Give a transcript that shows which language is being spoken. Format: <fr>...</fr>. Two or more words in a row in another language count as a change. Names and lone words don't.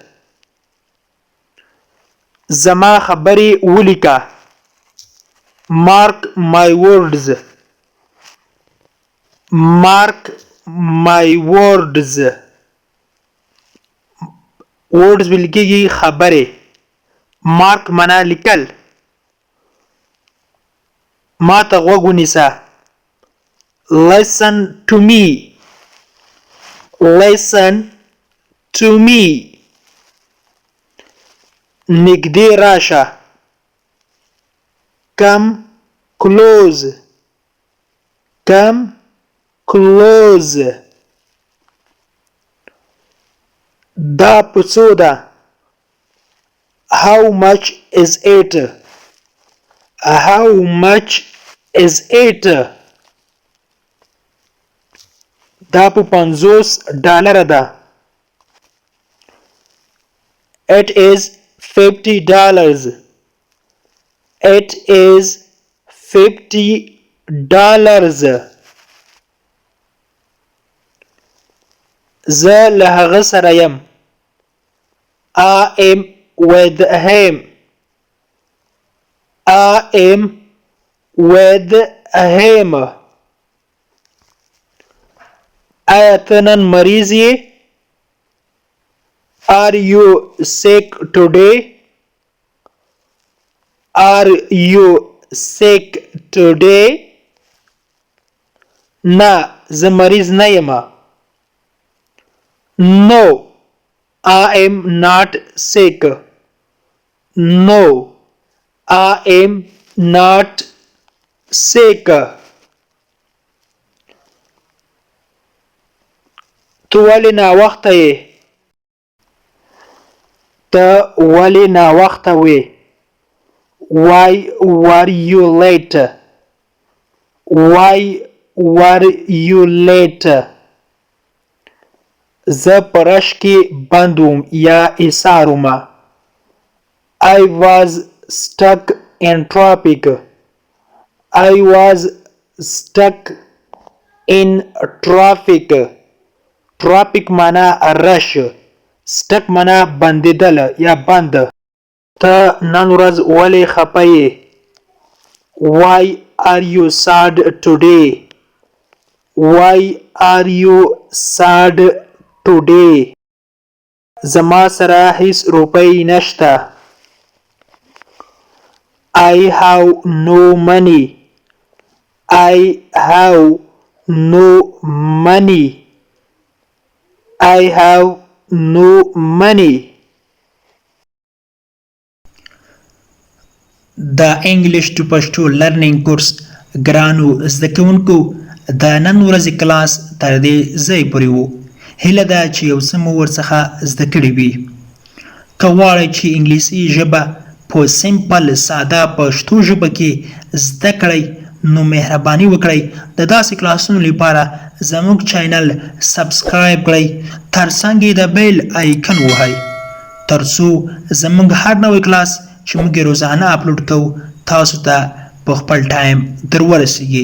<ps>زما خبرې ولیکه.</ps> <en>Mark my words. Mark my words.</en> <ps>words ولیکېږي خبرې. Mark معنا لیکل. ما ته غوږ ونیسه.</ps> <en>Listen to me. Listen to me.</en> <ps>نږدې راشه.</ps> <en>Come close. Come close.</en> <ps>دا په څو ده؟</ps> <en>How much is it? How much is it?</en> <ps>دا په $50 ده.</ps> <en>It is $50. It is $50.</en> <ps>زه له هغه سره یم.</ps> <en>I am with him. I am with him.</en> <ps>آیا ته نن مریض یې؟</ps> <en>Are you sick today? Are you sick today?</en> <ps>نه زه مریض نه یم.</ps> <en>No, I am not sick. No, I am not sick.</en> <ps>ته ولې ناوخته یې؟ ته ولې ناوخته وې؟</ps> <en>Why were you late? Why were you late?</en> <ps>زه په رش کې بند وم یا ایسار وم.</ps> <en>I was stuck in traffic. I was stuck in traffic.</en> <ps>Traffic معنا رش. Stuck معنا بندېدل یا بند. ته نن ورځ ولې خفه یې؟</ps> <en>Why are you sad today? Why are you sad today?</en> <ps>زما سره هیڅ روپۍ نشته.</ps> <en>I have no money. I have no money. I have no money.</en> <ps>د</ps> <en>English to Pashto learning course</en> <ps>ګرانو زده کوونکو د نن ورځې کلاس تر دې ځای پورې وو. هیله ده چې یو څه مو ورڅخه زده کړي وي. که غواړئ چې انګلیسي ژبه په سمپل ساده پښتو ژبه کې زده کړئ نو مهرباني وکړئ د داسې کلاسونو لپاره زموږ چینل سبسکرایب کړئ، ترڅنګ یې د</ps> <en>bell icon</en> <ps>ووهئ ترڅو زموږ هر نوی کلاس چې موږ روزانه اپلوډ کوو تاسو ته په خپل ټایم در ورسیږي.</ps>